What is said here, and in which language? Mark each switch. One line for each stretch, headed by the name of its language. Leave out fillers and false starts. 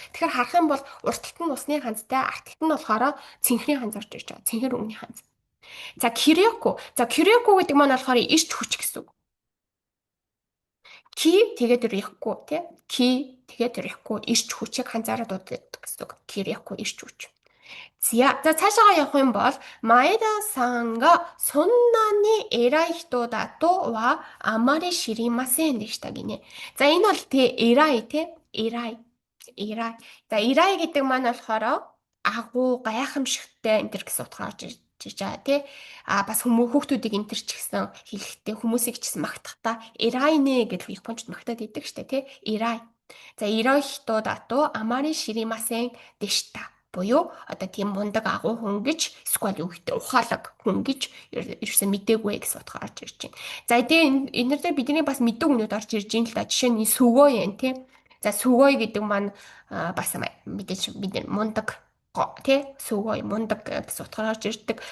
Mongolian: Тэгэхээр харах юм бол уртталт нь усны ханзтай, арталт нь болохоор цэнхрийн ханз орж ирж байгаа. Цэнхэр өнгөний ханз. За Кириоку. За Кириоку гэдэг маань болохоор ирч хүч гэсэн үг. Ки тэгээд рихгүй тий. Ки тэгээд рихгүй ирч хүчийг ханзаараа дууддаг гэсэн үг. Кириоку ирч хүч. За цаашаа явах юм бол
Japanese: Маэда-санがそんなに偉い人だとはあまり知りませんでしたгинэ.
Mongolian: За энэ бол偉いте偉い.
Japanese: 偉い.
Mongolian: За偉いгэдэг маань болохоор агуу гайхамшигтай энэ төр гэсэн утгаар орж ирж байгаа тий. Бас хүүхдүүдийг энэ төр ч гэсэн хэлэхдээ хүмүүсийг ч гэсэн магтахтаа偉いнэ гэдэг японочд магтаад идэг штэ тий.
Japanese: 偉い. За 偉い人だとあまり知りませんでした.
Mongolian: Буюу одоо тийм мундаг агуу хүн гэж эсвэл юу гэдэг ухаалаг хүн гэж ерөөсөө мдэггүй гэсэн утгаар орж ирж байна. За энэ дээр бидний бас мэддэг хүнүүд орж ирж байна л да. Жишээ нь сүгөө юм тий. За сүгөө гэдэг маань бас мэдээж бид мундаг тий сүгөө мундаг гэсэн утгаар орж ирдэг.